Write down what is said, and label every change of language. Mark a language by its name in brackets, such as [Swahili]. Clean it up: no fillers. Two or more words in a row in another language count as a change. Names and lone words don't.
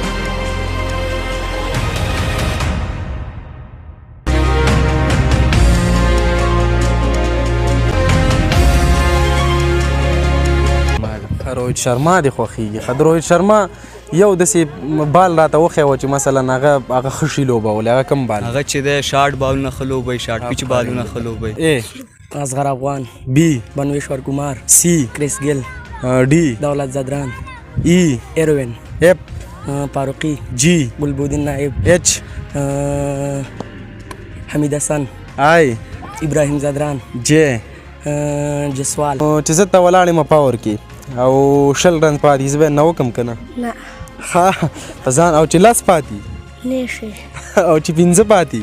[Pashto] روهیت شرما دې خوښېږي؟ ښه، د روهیت شرما یو داسې بال راته وښی وه چې مثلا هغه ښه شي لوبولی. هغه کوم بال؟ هغه چې دی شارټ بالونه ښه لوبوي، [English] short pitch [Pashto] بالونه ښه لوبوي. اصغر افغان. بی بنویشور کمار. سی کرس گل. डी दौलत जदरान. ई एरोविन. एफ फारूकी. जी बुलबुद्दीन नाइब. एच حمید حسن. आई ابراهیم زدران. जे جسوال. چې زه ته ولاړ یم پاور کې او 20 رن پاتې، زه به نه وکم که نه؟ نه. ښه په ځان. او چې 10 پاتې نه شي او چې 15 پاتې